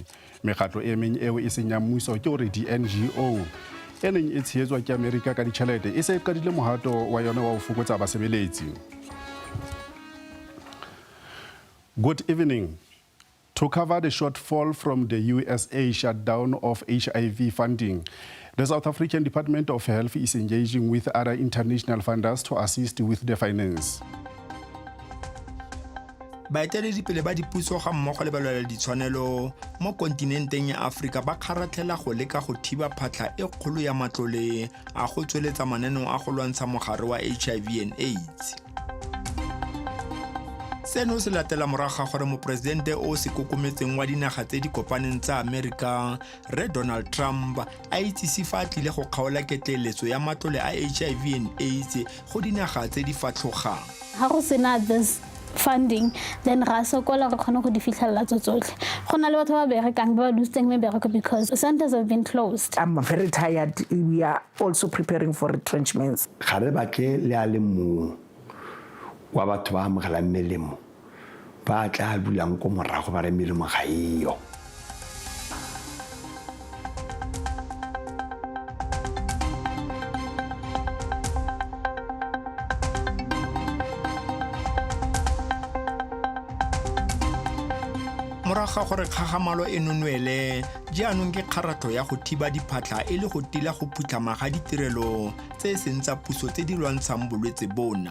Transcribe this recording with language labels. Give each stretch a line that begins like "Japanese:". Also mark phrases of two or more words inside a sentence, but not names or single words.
Southern Sotho: Mekgatlo e meng eo e seng ya mmuso ke hore di-NGO e neng e tshehetswa ke Amerika ka ditjhelete e se e qadile mohato wa yona wa ho fokotsa basebeletsi.
English: Good evening. To cover the shortfall from the USA shutdown of HIV funding, the South African Department of Health is engaging with other international funders to assist with the finance.
Tswana: Baeteledipele ba dipuso ga mmogo le balwela ditshwanelo mo kontinenteng ya Afrika ba kgaratlhela go leka go thiba phatlha e kgolo ya matlole a go tsweletsa mananeo a go lwantsha mogare wa
English: HIV and AIDS.
Tswana: Seno se latela morago gore mopresidente o se kokometseng wa dinaga tse di kopaneng tsa Amerika Re Donald Trump a itsise fa tlile go kgaola ketleletso ya matlole a
English: HIV and AIDS
Tswana: go dinaga tse di fatlhogang. Ha go sena
English: this funding,
Tswana: then ra sokola re khona go di fitlhella tsotlhe. Go na le batho ba berekang ba losing mebereko
English: because centers have been closed. I'm very tired. We are also preparing for retrenchments.
Tswana: Khare batle le a le mo wa batho ba amogela melemo ba tla bulang ko morago ba re melemo ga iyo. Moraga gore kgagamalo e nonwele jaanong ke kgaratlho ya go thiba diphatlha e le go tila go phutlhama ga ditirelo tse seng tsa puso tse di lwantshang bolwetse bona.